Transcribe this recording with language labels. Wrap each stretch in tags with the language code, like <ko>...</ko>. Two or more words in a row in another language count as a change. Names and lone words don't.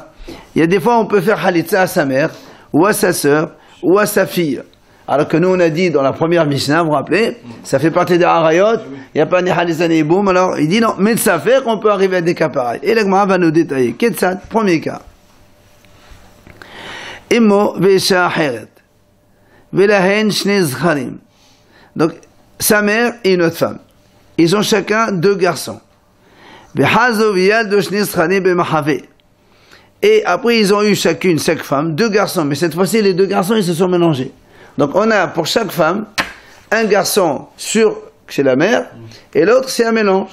<fr>Il y a des fois on peut faire Halitza à sa mère, ou à sa sœur, ou à sa fille. Alors que nous on a dit dans la première Mishnah, vous vous rappelez, ça fait partie des Harayot, il n'y a pas ni Halitza ni Yiboum, alors il dit non, mais ça fait qu'on peut arriver à des cas pareils. Et la Gemara va nous détailler. Ketzad, premier cas.</fr> <he>אמו ואשה אחרת, ולהן שני זכרים.</he> <fr>Donc, sa mère et une autre femme. Ils ont chacun 2 garçons.</fr> <he>וחזרו וילדו שני זכרים במחבא.</he> <fr>Et après, ils ont eu chacune, chaque femme, 2 garçons. Mais cette fois-ci, les 2 garçons, ils se sont mélangés. Donc, on a pour chaque femme, un garçon chez la mère, et l'autre, c'est un mélange.</fr>